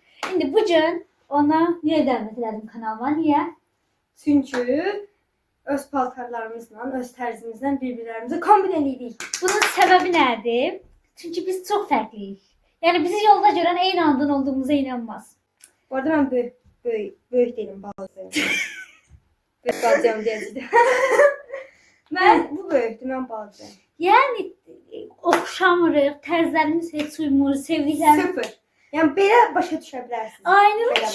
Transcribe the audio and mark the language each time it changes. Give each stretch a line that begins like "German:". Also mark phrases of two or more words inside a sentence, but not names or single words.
Turkish: Şimdi bugün ona niye davet edelim kanalıma? Niye?
Azerbaijani: Çünkü öz paltarlarımızla, öz tərzimizlə bir-birlərimizə kombin edirik.
Turkish: Bunun sebebi nedir? Çünkü biz çok farklıyız. Yani bizi yolda gören aynı andan olduğumuza inanmaz. Bu arada mən böyük değilim, balaca.
Azerbaijani: Böyük balacam deyəcəkdim. Bu böyükdür, mən balacayım. Yani okşamırıq, tərzlərimiz heç uymur, sevdiklərimiz. Sıfır. Yəni belə başa düşə bilərsiniz. Aynanın Belə